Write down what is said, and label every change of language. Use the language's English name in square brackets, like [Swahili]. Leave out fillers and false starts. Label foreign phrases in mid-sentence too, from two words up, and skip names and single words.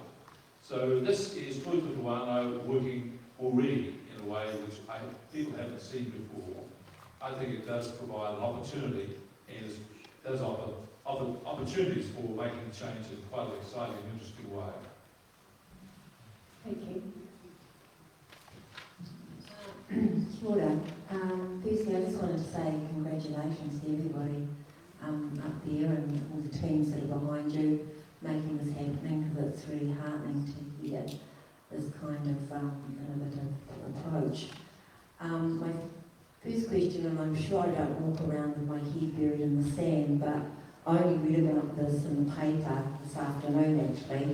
[English] So this is Toitū Wānau working already in a way which people haven't seen before. I think it does provide an opportunity and it does offer opportunities for making change in quite an exciting and interesting way. Thank you. [Māori] Kia ora. [English] Firstly, I just wanted to say congratulations to everybody up there and all the teams that are behind you making this happening, because it's really heartening to hear this kind of innovative approach. My first question, and I'm sure I don't walk around with my head buried in the sand, but I only read about this in the paper this afternoon actually.